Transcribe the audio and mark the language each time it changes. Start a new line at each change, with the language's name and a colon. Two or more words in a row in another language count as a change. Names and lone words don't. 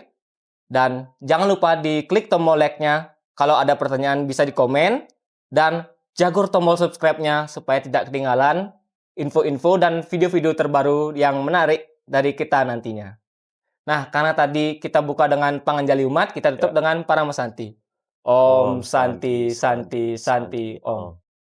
Indonesian: Dan jangan lupa diklik tombol like-nya. Kalau ada pertanyaan bisa dikomen. Dan jagur
English: tombol subscribe-nya
Indonesian: supaya tidak ketinggalan info-info dan video-video terbaru yang menarik dari kita nantinya. Nah, karena tadi kita buka dengan panganjali umat, kita tutup Ya. dengan Paramasanti. Om
Sanskrit: Om Santi Santi Santi Santi Santi Santi Om. Om.